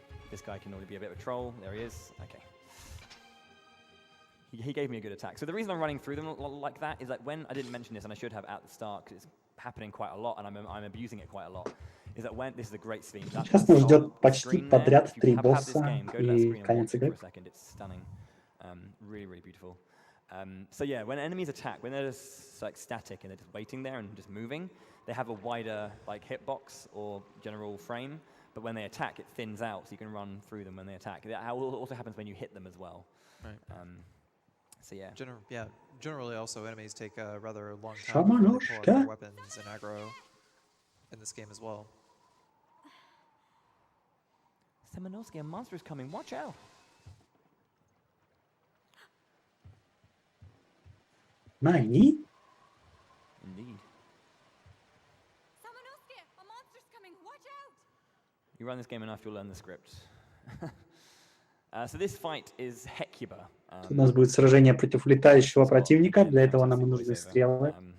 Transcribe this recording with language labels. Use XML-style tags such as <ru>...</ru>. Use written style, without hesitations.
<en>This guy can only be a bit of a troll. There he is. Okay. He gave me a good attack. So the reason I'm running through them like that is that when I didn't mention this, and I should have at the start, because it's happening quite a lot, and I'm abusing it quite a lot, is that when this is a great scene.</en> <ru>Сейчас нас ждет почти подряд 3 босса и конец игры.</ru> <en>It's stunning. Really, really beautiful. So yeah, when enemies attack, when they're just like static and they're just waiting there and just moving, they have a wider like hitbox or general frame. But when they attack, it thins out, so you can run through them when they attack. That also happens when you hit them as well. Right. So yeah. Generally also enemies take a rather long time to pull out their weapons and aggro in this game as well. Simonovsky, a monster is coming. Watch out.</en> <ja>Nani?</ja> <en>Indeed. Simonovsky, a monster's coming. Watch out. You run this game enough, you'll learn the script. So this fight is Hecuba.</en> <ru>У нас будет сражение против летающего противника, для этого нам и нужны стрелы.</ru>